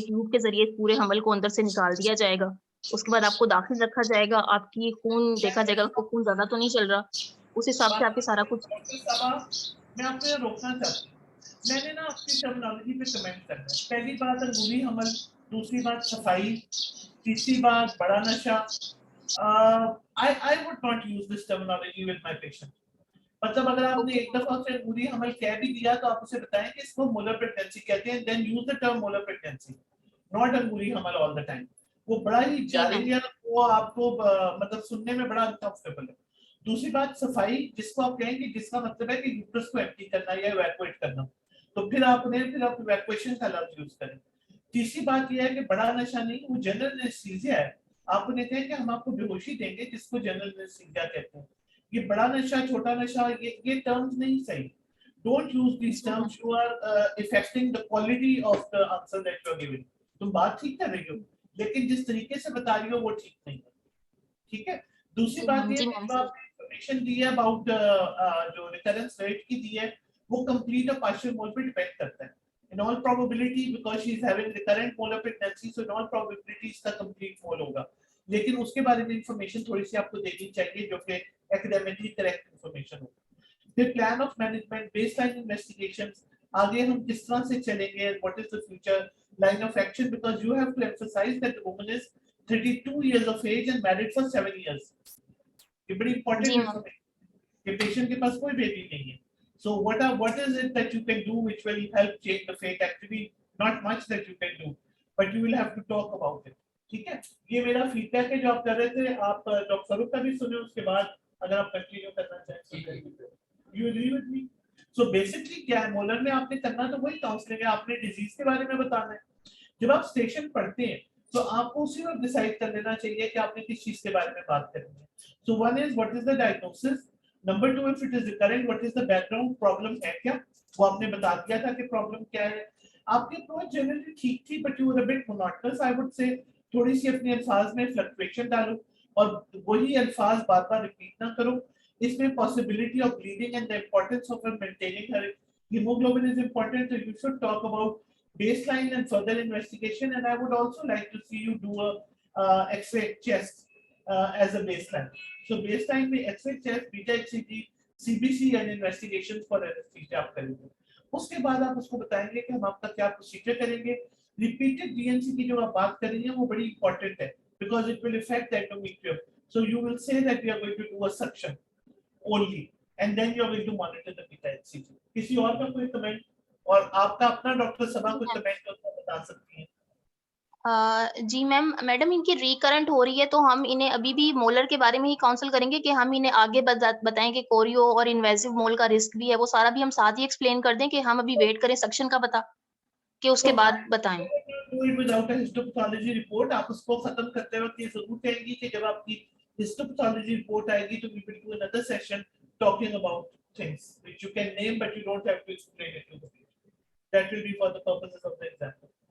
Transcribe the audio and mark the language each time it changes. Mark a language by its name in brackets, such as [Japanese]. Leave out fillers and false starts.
[Hindi] Tube के ज़रिए पूरे हमल को अंदर से निकाल दिया जाएगा। उसके बाद आपको दाखिल रखा जाएगा, आपकी खून देखा जाएगा, आपको खून ज़्यादा तो नहीं चल रहा। उस हिसाब से आपके सारा कुछ डॉक्टर साहब, मैं आपको यहाँ रोकना चाहती हूँ। मैंने ना आपकी टर्मिनोलॉजी पे कमेंट करना है। पहली बात अंगूरी हमल, दूसरी बात सफाई, तीसरी बात बड़ा नशा। [English] I would not use this terminology with my patient. [Hindi] मतलब अगर आपने एक दफा उसे अंगूरी हमल कह भी दिया तो आप उसे बताएं कि इसको मोलर प्रेगनेंसी कहते हैं, [English] Then use the term molar pregnancy, not अंगूरी हमल all the time. [Hindi] वो बड़ा ही जी मैम। चैलेंज है, वो आपको मतलब सुनने में बड़ा अनकंफर्टेबल है। दूसरी बात सफाई, जिसको आप कहेंगे, जिसका मतलब है कि यूट्रस को एम्प्टी करना या इवैक्यूएट करना, तो फिर आप इवैक्यूएशन का लफ्ज यूज करें। तीसरी बात यह है कि बड़ा नशा नहीं, वो जनरल एनेस्थीसिया है। आप उन्हें कहें कि हम आपको बेहोशी देंगे, जिसको जनरल एनेस्थीसिया कहते हैं। ये बड़ा नशा, छोटा नशा, ये टर्म्स नहीं सही। [English] Don't use these terms, you are affecting the quality of the answer that you are giving. [Hindi] तुम बात ठीक कर रही हो, लेकिन जिस तरीके से बता रही हो वो ठीक नहीं है। ठीक है। दूसरी बात ये जी है मैम। कि जो आपने इंफॉर्मेशन दी है अबाउट जो रिकरेंस रेट की दी है, वो कंप्लीट और पार्शियल मोल पे डिपेंड करता है। [English] In all probability, because she is having recurrent molar pregnancy, so in all probability [Hindi] इसका complete मोल होगा। लेकिन उसके बारे में इंफॉर्मेशन थोड़ी सी आपको देनी चाहिए, जो कि एकेडमिकली करेक्ट इंफॉर्मेशन हो। [English] फिर plan of management, baseline investigations, [Hindi] आगे हम किस तरह से चलेंगे, [English] What is the future line of action, because you have to emphasise that the woman is 32 years of age and married for 7 years. [Hindi] ये बड़ी इंपॉर्टेंट जी मैम। इन्फॉर्मेशन कि patient के पास कोई बेबी नहीं है। [English] So what is it that you can do which will help change the fate? Actually, not much that you can do, but you will have to talk about it. [Hindi] ठीक है, ये मेरा feedback है जो आप कर रहे थे। आप डॉक्टर स्वरूप का भी सुने, उसके बाद अगर आप कंटिन्यू करना चाहें। [English] You agree with me? So basically [Hindi] क्या है, मोलर में आपने करना तो वही काउंसलिंग है, आपने डिजीज के बारे में बताना है। जब आप स्टेशन पढ़ते हैं तो आपको उसी वक्त डिसाइड कर लेना चाहिए कि आपने किस चीज के बारे में बात करनी है। [English] So one is what is the diagnosis, number two if it is recurrent what is the background, problem [Hindi] है क्या, वो आपने बता दिया था कि प्रॉब्लम क्या है। आपकी अप्रोच जनरली ठीक थी, [English] But you were a bit monotonous I would say. [Hindi] थोड़ी सी अपने अल्फाज में फ्लक्चुएशन डालो और वही अल्फाज बार-बार रिपीट ना करो। [English] इसमें possibility of bleeding and the importance of maintaining her hemoglobin is important, so you should talk about baseline and further investigation, and I would also like to see you do a X-ray chest as a baseline. So baseline में X-ray chest, beta HCG, CBC and investigations for anesthesia आप करेंगे। [Hindi] उसके बाद आप उसको बताएंगे कि हम आपका क्या प्रोसीजर करेंगे। रिपीटेड डीएनसी की जो आप बात कर रही हैं वो बड़ी इंपॉर्टेंट है, [English] because it will affect the endometrium. So you will say that we are going to do a suction only, and then you are going to monitor the beta HCG. [Hindi] किसी और का कोई कमेंट, और आपका अपना doctor सभा कोई comment करके बता सकती हैं। जी मैडम इनकी रिकरेंट हो रही है, तो हम इन्हें अभी भी मोलर के बारे में ही काउंसल करेंगे कि हम इन्हें आगे बताएं कि कोरियो और इन्वेसिव मोल का रिस्क भी है, वो सारा भी हम साथ ही एक्सप्लेन कर दें कि हम अभी वेट करें सक्शन का पता कि उसके तो बाद बताएं। [English] do it without a histopathology report। [Hindi] आप उसको खत्म करते वक्त ये जरूर कहेंगी कि जब आपकी histopathology report आएगी तो [English] we will do another session talking about things which you can name but you don't have to explain it to the patient. That will be for the purposes of the example.